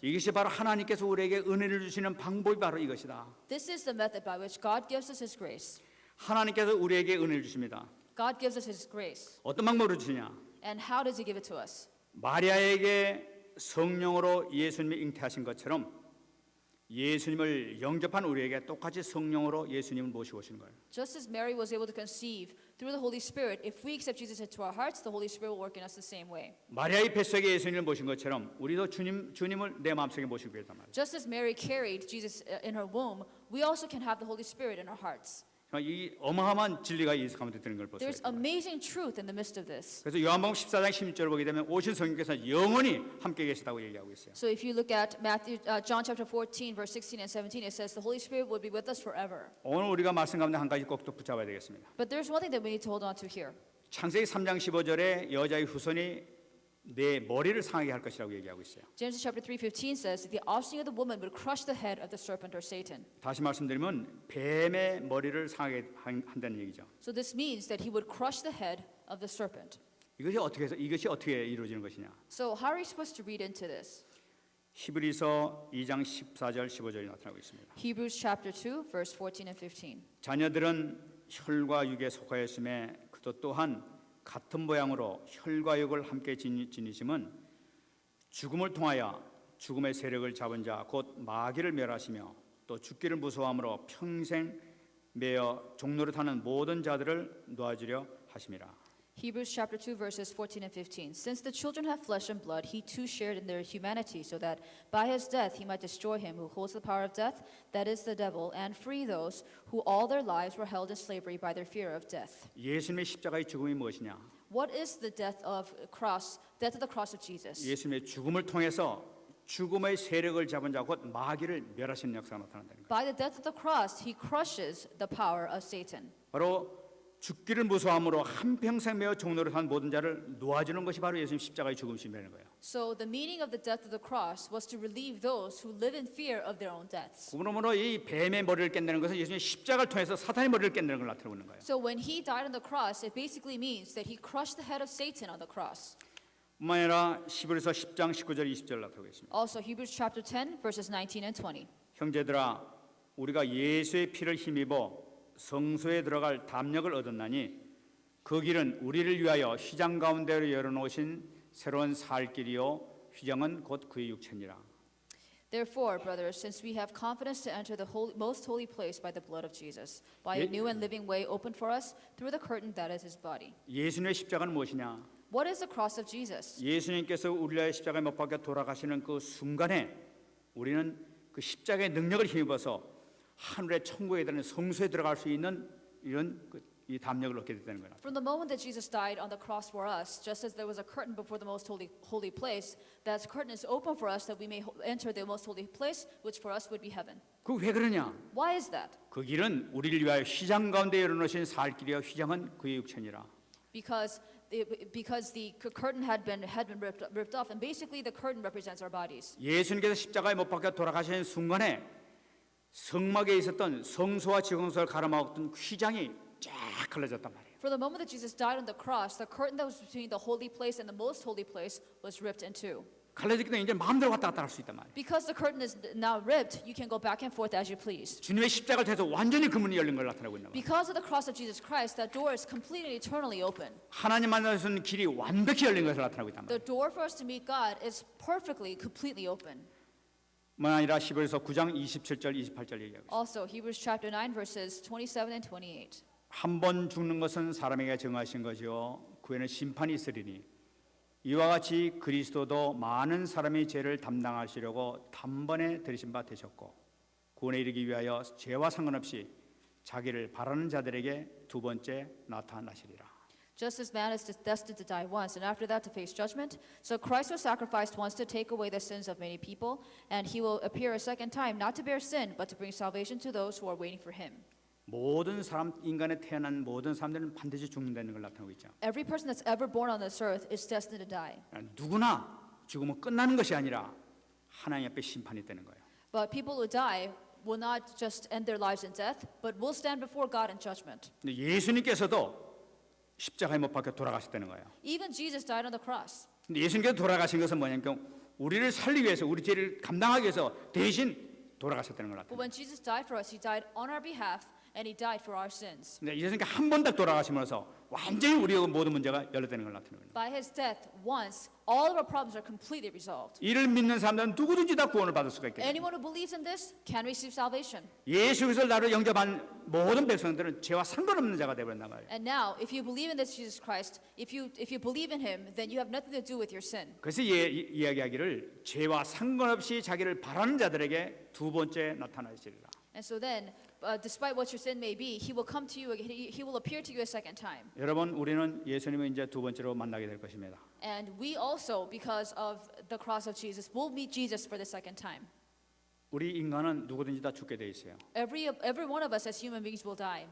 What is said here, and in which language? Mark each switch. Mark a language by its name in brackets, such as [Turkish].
[Korean] 이것이 바로 하나님께서 우리에게 은혜를 주시는 방법이 바로 이것이다. [English] This is the method by which God gives us His grace. [Korean] 하나님께서 우리에게 은혜를 주십니다. [English] God gives us His grace. [Korean] 어떤 방법으로 주시냐? [English] And how does He give it to us? [Korean] 마리아에게 성령으로 예수님이 잉태하신 것처럼 예수님을 영접한 우리에게 똑같이 성령으로 예수님을 모시고 오시는 거예요. [English] Just as Mary was able to conceive through the Holy Spirit, if we accept Jesus into our hearts, the Holy Spirit will work in us the same way. [Korean] 마리아의 뱃속에 예수님을 모신 것처럼 우리도 주님을 내 마음속에 모시고 있단 말이에요. [English] Just as Mary carried Jesus in her womb, we also can have the Holy Spirit in our hearts. [Korean] 이 어마어마한 진리가 예수 가운데 드는 걸 볼 수 [English] There's [Korean] 있어요. [English] amazing truth in the midst of this. [Korean] 그래서 요한복음 14장 16절을 보게 되면 오신 성령께서 영원히 함께 계시다고 얘기하고 있어요. [English] So if you look at John chapter 14, verse 16 and 17, it says the Holy Spirit will be with us forever. [Korean] 오늘 우리가 말씀 가운데 한 가지 꼭 또 붙잡아야 되겠습니다. [English] But there's one thing that we need to hold on to here. [Korean] 창세기 3장 15절에 여자의 후손이 내 머리를 상하게 할 것이라고 얘기하고 있어요. [English] Genesis chapter 3:15 says that the offspring of the woman would crush the head of the serpent or Satan. [Korean] 다시 말씀드리면 뱀의 머리를 상하게 한다는 얘기죠. [English] So this means that he would crush the head of the serpent. [Korean] 이것이 어떻게 이루어지는 것이냐? [English] So how are we supposed to read into this? [Korean] 히브리서 2장 14절 15절이 나타나고 있습니다. [English] Hebrews chapter 2, verse 14 and 15. [Korean] 자녀들은 혈과 육에 속하였음에 그도 또한 같은 모양으로 혈과 육을 함께 지니심은 죽음을 통하여 죽음의 세력을 잡은 자 곧 마귀를 멸하시며 또 죽기를 무서워함으로 평생 매어 종노릇하는 모든 자들을 놓아주려 하심이라. [English] Hebrews chapter 2 verses 14 and 15. Since the children have flesh and blood, he too shared in their humanity, so that by his death he might destroy him who holds the power of death, that is the devil, and free those who all their lives were held in slavery by their fear of death. [Korean] 예수님의 십자가의 죽음이 무엇이냐? [English] What is the death of the cross of Jesus? [Korean] 예수님의 죽음을 통해서 죽음의 세력을 잡은 자 곧 마귀를 멸하시는 역사가 나타난다는 거예요. [English] By the death of the cross, he crushes the power of Satan. [Korean] 바로 죽기를 무서워함으로 한평생 매어 종로를 산 모든 자를 놓아주는 것이 바로 예수님 십자가의 죽음이라는 거예요. [English] So the meaning of the death of the cross was to relieve those who live in fear of their own deaths. [Korean] 그러므로 이 뱀의 머리를 깬다는 것은 예수님의 십자가를 통해서 사탄의 머리를 깬다는 걸 나타내고 있는 거예요. [English] So when he died on the cross, it basically means that he crushed the head of Satan on the cross. [Korean] 뿐만 아니라 히브리서 10장 19절 20절 나타내고 있습니다. [English] Also Hebrews chapter 10 verses 19 and 20. [Korean] 형제들아 우리가 예수의 피를 힘입어 성소에 들어갈 담력을 얻었나니 그 길은 우리를 위하여 휘장 가운데로 열어놓으신 새로운 살 길이요 휘장은 곧 그의 육체니라. [English] Therefore, brothers, since we have confidence to enter the most holy place by the blood of Jesus, by a new and living way opened for us through the curtain that is his body. [Korean] 예수님의 십자가는 무엇이냐? [English] What is the cross of Jesus? [Korean] 예수님께서 우리를 위하여 십자가에 못 박혀 돌아가시는 그 순간에 우리는 그 십자가의 능력을 힘입어서 하늘의 천국에 이르는 성소에 들어갈 수 있는 이런 이 담력을 얻게 됐다는 거예요. [English] From the moment that Jesus died on the cross for us, just as there was a curtain before the most holy place, that curtain is open for us that we may enter the most holy place, which for us would be heaven. [Korean] 그 왜 그러냐? [English] Why is that? [Korean] 그 길은 우리를 위하여 휘장 가운데 열어놓으신 살 길이요 휘장은 그의 육체니라. [English] Because the curtain had been ripped off, and basically the curtain represents our bodies. [Korean] 예수님께서 십자가에 못 박혀 돌아가시는 순간에 성막에 있었던 성소와 지성소를 가로막았던 휘장이 쫙 갈라졌단 말이에요. [English] For the moment that Jesus died on the cross, the curtain that was between the holy place and the most holy place was ripped in two. [Korean] 갈라졌기 때문에 이제 마음대로 왔다 갔다 할 수 있단 말이에요. [English] Because the curtain is now ripped, you can go back and forth as you please. [Korean] 주님의 십자가를 통해서 완전히 그 문이 열린 걸 나타내고 있는 거예요. [English] Because of the cross of Jesus Christ, that door is completely eternally open. [Korean] 하나님 만날 수 있는 길이 완벽히 열린 것을 나타내고 있단 [English] The [Korean] 말이에요. [English] door for us to meet God is perfectly, completely open. [Korean] 뿐만 아니라 히브리서 9장 27절 28절 얘기하고 있어요. [English] Also, Hebrews chapter 9 verses 27 and 28. [Korean] 한 번 죽는 것은 사람에게 정하신 것이요 그 후에는 심판이 있으리니 이와 같이 그리스도도 많은 사람의 죄를 담당하시려고 단번에 들이신 바 되셨고 구원에 이르기 위하여 죄와 상관없이 자기를 바라는 자들에게 두 번째 나타나시리라. [English] Just as man is destined to die once, and after that to face judgment, so Christ was sacrificed once to take away the sins of many people, and he will appear a second time, not to bear sin, but to bring salvation to those who are waiting for him. [Korean] 모든 사람 인간에 태어난 모든 사람들은 반드시 죽는다는 걸 나타내고 있죠. [English] Every person that's ever born on this earth is destined to die. [Korean] 누구나 죽으면 끝나는 것이 아니라 하나님 앞에 심판이 되는 거예요. [English] But people who die will not just end their lives in death, but will stand before God in judgment. [Korean] 근데 예수님께서도 십자가에 못 박혀 돌아가셨다는 거예요. [English] Even Jesus died on the cross. [Korean] 근데 예수님께서 돌아가신 것은 뭐냐면 우리를 살리기 위해서 우리 죄를 감당하기 위해서 대신 돌아가셨다는 걸 [English] But when Jesus died for us, he died on our behalf, and he died for our sins. [Korean] 근데 예수님께 한 번 딱 돌아가시면서 완전히 우리의 모든 문제가 열렸다는 걸 나타내는 거예요. [English] By his death, once, all of our problems are completely resolved. [Korean] 이를 믿는 사람들은 누구든지 다 구원을 받을 수가 있겠죠. [English] Anyone who believes in this can receive salvation. [Korean] 예수 그리스도를 나를 영접한 모든 백성들은 죄와 상관없는 자가 되어버린단 말이에요. [English] And now, if you believe in this Jesus Christ, if you believe in him, then you have nothing to do with your sin. [Korean] 그래서 이야기하기를 죄와 상관없이 자기를 바라는 자들에게 두 번째 나타나시리라. [English] And so then, despite what your sin may be, he will come to you, he will appear to you a second time. [Korean] 여러분 우리는 예수님을 이제 두 번째로 만나게 될 것입니다. [English] And we also, because of the cross of Jesus, will meet Jesus for the second time. [Korean] 우리 인간은 누구든지 다 죽게 돼 있어요. [English] Every one of us as human beings will die.